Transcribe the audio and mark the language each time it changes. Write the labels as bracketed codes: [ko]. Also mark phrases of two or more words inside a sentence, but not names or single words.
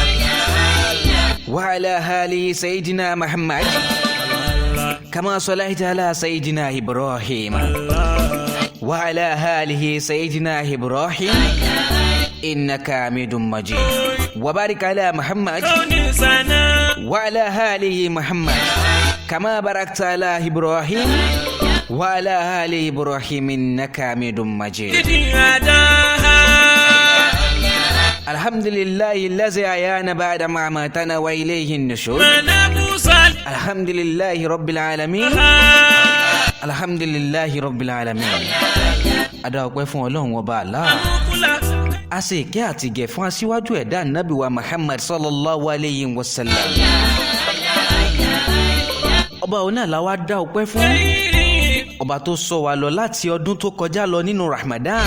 [ar] وعلى آل سيدنا محمد كما صليت على سيدنا إبراهيم وعلى آله سيدنا إبراهيم إنك حميد مجيد وبارك على محمد وعلى آله محمد كما باركت على إبراهيم وعلى آل إبراهيم إنك حميد مجيد. الحمد لله الذي أحيانا بعد ما أماتنا وإليه النشور. الحمد لله رب العالمين. الحمد لله رب العالمين. [yo] Adáwọ̀pẹ́ fún Ọlọ́run ọba Allah. A ṣe ìkẹ́ àti ìgẹ̀ fún aṣíwájú ẹ̀dá Nábì wa Muhammad [ar] صلى الله عليه وسلم. [yo] Ọba òun náà la wá dá ọpẹ́ fún. Ọba tó sọ wa lọ láti ọdún tó kọjá lọ nínú Ramadan.